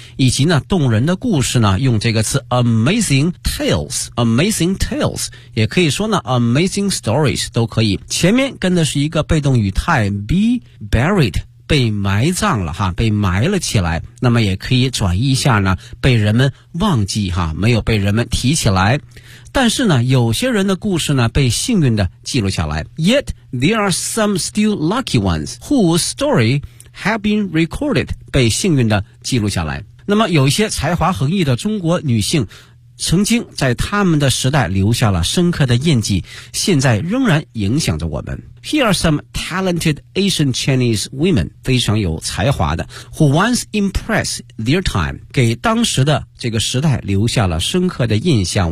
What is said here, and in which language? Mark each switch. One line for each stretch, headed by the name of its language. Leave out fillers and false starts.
Chinese: 以及呢动人的故事呢，用这个词 amazing tales， amazing tales 也可以说呢 amazing stories 都可以，前面跟的是一个被动语态 be buried，被埋葬了哈，被埋了起来，那么也可以转移一下呢，被人们忘记哈，没有被人们提起来。但是呢，有些人的故事呢，被幸运的记录下来。
English: Yet there are some still lucky ones whose story have been recorded，
Chinese: 被幸运的记录下来。那么有一些才华横溢的中国女性，曾经在他们的时代留下了深刻的印记，现在仍然影响着我们。
English: Here are some talented Asian Chinese women，
Chinese: 非常有才华的 ，
English: who once impressed their time，
Chinese: 给当时的这个时代留下了深刻的印象。